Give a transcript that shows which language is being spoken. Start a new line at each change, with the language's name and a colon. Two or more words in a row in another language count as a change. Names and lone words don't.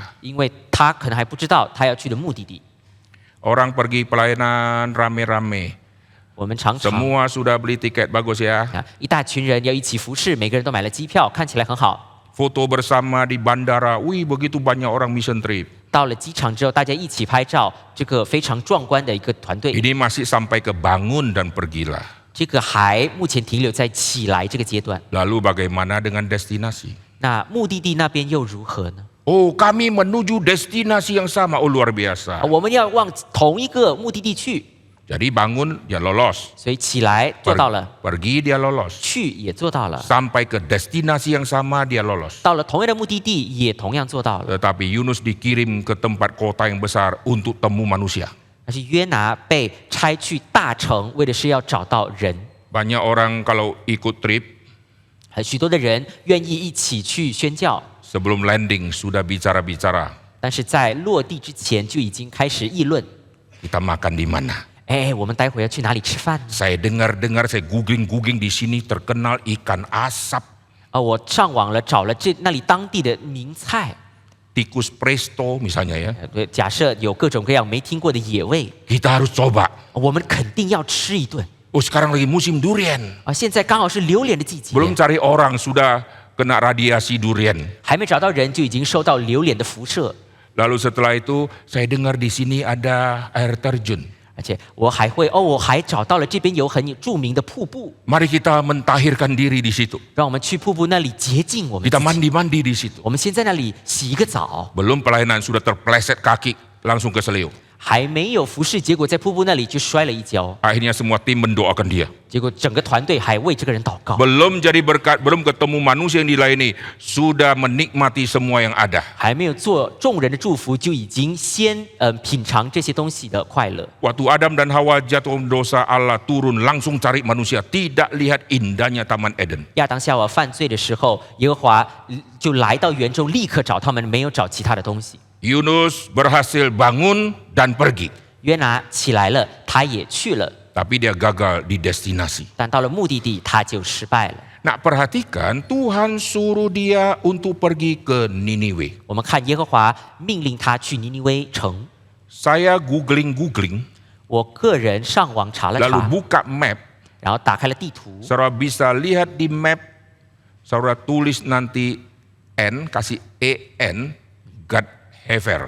Chinese: 因为他可能还不知道他要去的目的地。
Indonesian: Orang pergi pelayanan rame-rame.
Chinese: 我们常常
Indonesian: Semua sudah beli tiket, bagus ya.
Chinese: 一大群人要一起服侍，每个人都买了机票，看起来很好。
Indonesian: Foto bersama di bandara, wih begitu banyak orang
English: mission trip.
Chinese: 到了机场之后，大家一起拍照，这个非常壮观的一个团队。
Indonesian: Ini masih sampai ke bangun dan pergilah.
Chinese: 这个还目前停留在起来这个阶段。
Indonesian: Lalu bagaimana dengan destinasi?
Chinese: 那目的地那边又如何呢？
Indonesian: Oh, kami menuju destinasi yang sama. Oh, luar biasa.
Chinese: 我们要往同一个目的地去。
Indonesian: Jadi bangun dia lolos,
Chinese: 所以起来做到了，
Indonesian: pergi dia lolos,
Chinese: 去也做到了，
Indonesian: sampai ke destinasi yang sama dia lolos.
Chinese: 到了同样的目的地也同样做到了。
Indonesian: Tetapi Yunus dikirim ke tempat kota yang besar untuk temu manusia.
Chinese: 但是约拿被差去大城，为的是要找到人。
Indonesian: Banyak orang kalau ikut trip
Chinese: 许多的人愿意一起去宣教，
Indonesian: sebelum landing sudah bicara-bicara,
Chinese: 但是在落地之前就已经开始议论。
Indonesian: kita makan di mana?
Chinese: 哎，我们待会要去哪里吃饭呢？
Indonesian: Saya dengar-dengar, saya googling di sini terkenal ikan asap,
Chinese: 我上网了，找了那里当地的名菜。
Indonesian: tikus presto misalnya ya.
Chinese: 对，假设有各种各样没听过的野味，
Indonesian: Kita harus coba.
Chinese: 我们肯定要吃一顿。
Indonesian: Oh sekarang lagi musim durian.
Chinese: 现在刚好是榴莲的季节，
Indonesian: Belum cari orang sudah kena radiasi durian.
Chinese: 还没找到人就已经受到榴莲的辐射。
Indonesian: Lalu setelah itu saya dengar di sini ada air terjun.
Chinese: 而且我还找到了这边有很著名的瀑布，
Indonesian: Mari kita mentahirkan diri di situ.
Chinese: 让我们去瀑布那里洁净我们自
Indonesian: Kita
Chinese: 己。
Indonesian: mandi-mandi di situ.
Chinese: 我们先在那里洗一个澡，
Indonesian: Belum pelayanan sudah terpleset kaki langsung ke seliu.
Chinese: 还没有服侍，结果在瀑布那里就摔了一跤，
Indonesian: Akhirnya semua tim mendoakan dia.
Chinese: 结果整个团队还为这个人祷告，
Indonesian: Belum jadi berkat, belum ketemu manusia yang dilayani, sudah menikmati semua yang ada.
Chinese: 还没有做众人的祝福，就已经先品尝这些东西的快乐。
Indonesian: Waktu Adam dan Hawa jatuh dosa, Allah turun langsung cari manusia, tidak lihat indahnya Taman Eden.
Chinese: 亚当夏娃犯罪的时候，耶和华就来到园中，立刻找他们，没有找其他的东西。
Indonesian: Yunus berhasil bangun dan pergi,
Chinese: 约拿起来了，他也去了，
Indonesian: tapi dia gagal di destinasi.
Chinese: 但到了目的地，他就失败了。
Indonesian: Nah perhatikan, Tuhan suruh dia untuk pergi ke Niniwe.
Chinese: 我们看耶和华命令他去尼尼微城，
Indonesian: Saya googling,
Chinese: 我个人上网查了
Indonesian: lalu
Chinese: 查，
Indonesian: buka map.
Chinese: 然后打开了地图，
Indonesian: Saudara bisa lihat di map, saudara tulis nanti N, kasih EN, Gad Hefer.